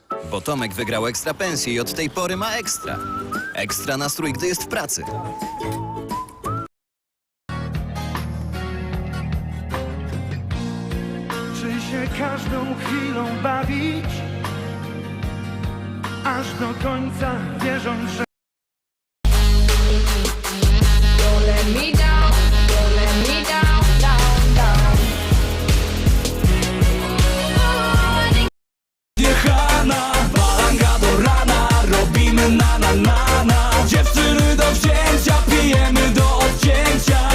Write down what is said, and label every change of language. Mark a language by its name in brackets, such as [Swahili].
[Polish] Bo Tomek wygrał ekstra pensję i od tej pory ma ekstra. Ekstra nastrój, gdy jest w pracy. Czy się każdą chwilą bawić, aż do końca wierząc, że... [English] Don't let me down, don't let me down, down. [Polish] Jechana, balanga do rana, robimy na. Dziewczyny do wzięcia, pijemy do odcięcia.